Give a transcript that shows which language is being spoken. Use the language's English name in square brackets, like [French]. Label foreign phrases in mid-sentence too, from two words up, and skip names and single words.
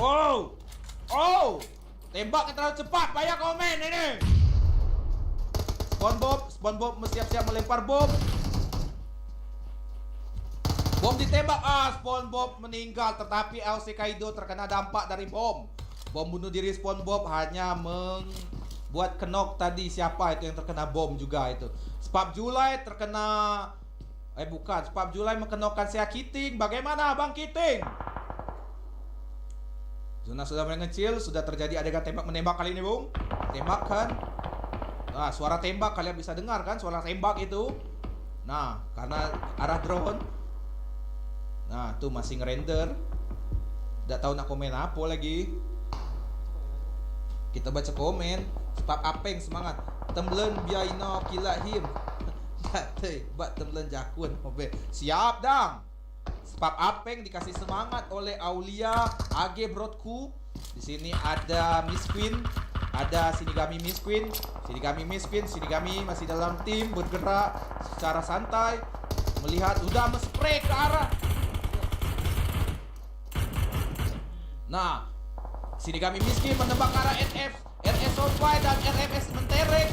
[Indonesian] Oh, tembaknya terlalu cepat. Banyak komen ini. SpongeBob siap-siap melempar bom. Bom ditembak. SpongeBob meninggal, tetapi LC Kaido terkena dampak dari bom. Bom bunuh diri SpongeBob hanya membuat kenok tadi. Siapa itu yang terkena bom juga itu? Spap Julai terkena. Bukan, Spap Julai mengenokkan Sea Kiting. Bagaimana Bang Kiting? Zona sudah mulai ngecil. Sudah terjadi adegan tembak-menembak kali ini, Bung. Tembakan. Nah, suara tembak kalian bisa dengar kan? Suara tembak itu. Nah, karena arah drone. Nah, tuh masih ngerender. Tidak tahu nak komen apa lagi. Kita baca komen. Spap Apeng semangat. Temblen biaino kila him. Bat temlen jakun. Siap dang. Spap Apeng dikasih semangat oleh Aulia AG Brodku. Di sini ada Miss Queen, ada Shinigami Miss Queen. Shinigami masih dalam tim bergerak secara santai. Melihat sudah men-spray ke arah. Nah, Shinigami Miss Queen menembak ke arah RS Soulfly dan RFS Mentereng.